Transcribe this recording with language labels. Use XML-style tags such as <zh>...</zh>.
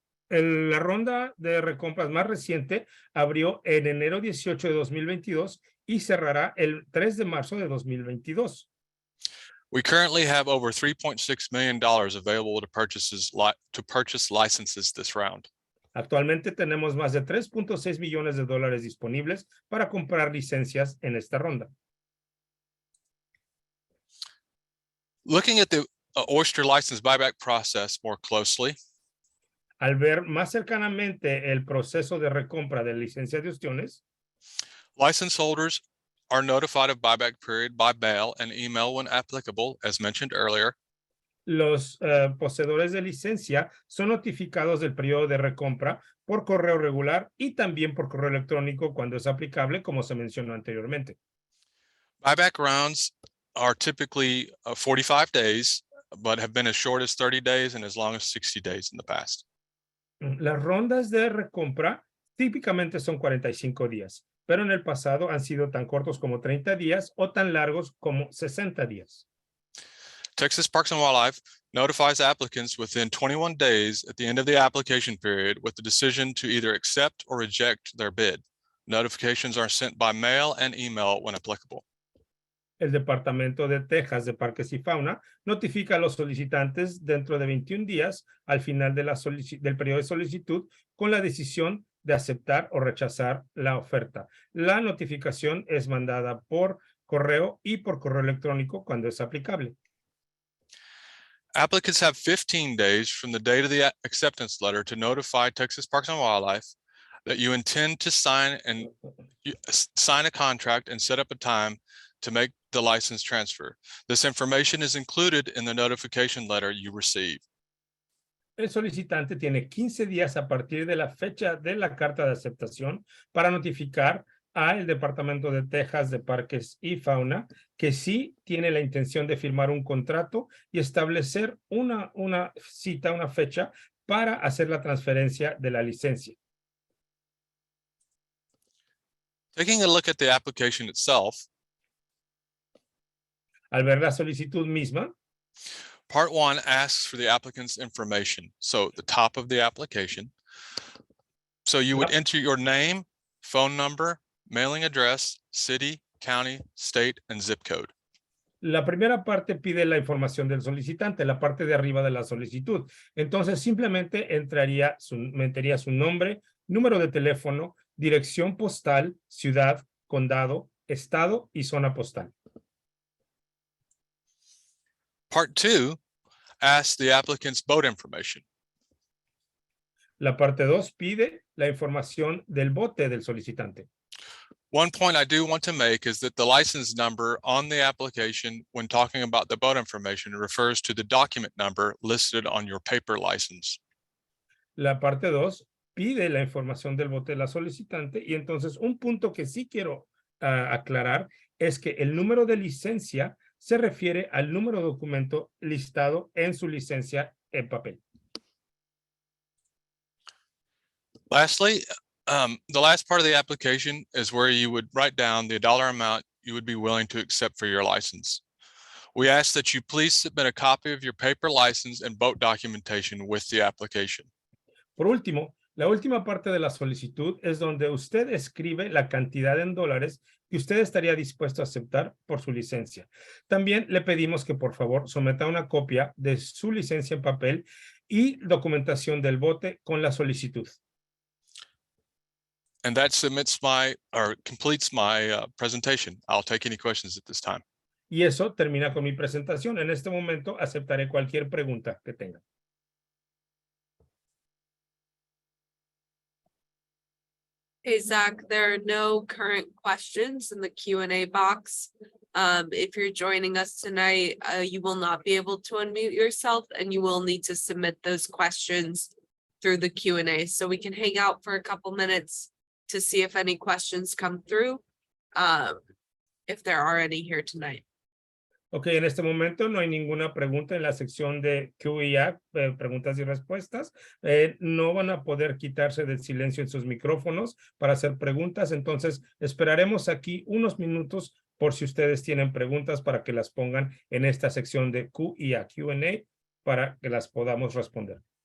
<es>La ronda de recompras más reciente abrió en enero 18 de 2022 y cerrará el 3 de marzo de 2022.</es> <en>We currently have over $3.6 million available to purchase licenses this round.</en> <es>Actualmente tenemos más de $3.6 millones disponibles para comprar licencias en esta ronda.</es> <en>Looking at the oyster license buyback process more closely,</en> <es>Al ver más cercanamente el proceso de recompra de licencias de ostiones,</es> <en>license holders are notified of buyback period by mail and email when applicable, as mentioned earlier.</en> <es>los poseedores de licencia son notificados del periodo de recompra por correo regular y también por correo electrónico cuando es aplicable, como se mencionó anteriormente.</es> <en>Buyback rounds are typically 45 days, but have been as short as 30 days and as long as 60 days in the past.</en> <es>Las rondas de recompra típicamente son 45 días, pero en el pasado han sido tan cortos como 30 días o tan largos como 60 días.</es> <en>Texas Parks and Wildlife notifies applicants within 21 days at the end of the application period with the decision to either accept or reject their bid. Notifications are sent by mail and email when applicable.</en> <es>El Departamento de Texas de Parques y Fauna notifica a los solicitantes dentro de 21 días al final de del periodo de solicitud con la decisión de aceptar o rechazar la oferta. La notificación es mandada por correo y por correo electrónico cuando es aplicable.</es> <en>Applicants have 15 days from the date of the acceptance letter to notify Texas Parks and Wildlife that you intend to sign a contract and set up a time to make the license transfer. This information is included in the notification letter you receive.</en> <es>El solicitante tiene 15 días a partir de la fecha de la carta de aceptación para notificar al Departamento de Texas de Parques y Fauna que sí tiene la intención de firmar un contrato y establecer una cita, una fecha para hacer la transferencia de la licencia.</es> <en>Taking a look at the application itself,</en> <es>Al ver la solicitud misma,</es> <en>Part 1 asks for the applicant's information. So the top of the application. So you would enter your name, phone number, mailing address, city, county, state, and zip code.</en> <es>la primera parte pide la información del solicitante, la parte de arriba de la solicitud. Entonces, simplemente metería su nombre, número de teléfono, dirección postal, ciudad, condado, estado y zona postal.</es> <en>Part 2 asks the applicant's boat information.</en> <es>La parte 2 pide la información del bote del solicitante.</es> <en>One point I do want to make is that the license number on the application when talking about the boat information refers to the document number listed on your paper license.</en> <es>La parte 2 pide la información del bote de la solicitante y entonces un punto que sí quiero aclarar es que el número de licencia se refiere al número de documento listado en su licencia en papel.</es> <en>Lastly, the last part of the application is where you would write down the dollar amount you would be willing to accept for your license. We ask that you please submit a copy of your paper license and boat documentation with the application.</en> <es>Por último, La última parte de la solicitud es donde usted escribe la cantidad en dólares que usted estaría dispuesto a aceptar por su licencia. También le pedimos que por favor someta una copia de su licencia en papel y documentación del bote con la solicitud.</es> <en>And that completes my presentation. I'll take any questions at this time.</en> <es>Y eso termina con mi presentación. En este momento aceptaré cualquier pregunta que tengan.</es> <en>Hey, Zach, there are no current questions in the Q&A box. If you're joining us tonight, you will not be able to unmute yourself and you will need to submit those questions through the Q&A. So we can hang out for a couple minutes to see if any questions come through, if there are any here tonight.</en> <es>Ok, en este momento no hay ninguna pregunta en la sección de Q&A, preguntas y respuestas. No van a poder quitarse del silencio en sus micrófonos para hacer preguntas. Entonces, esperaremos aquí unos minutos por si ustedes tienen preguntas para que las pongan en esta sección de Q&A, para que las podamos responder.</es>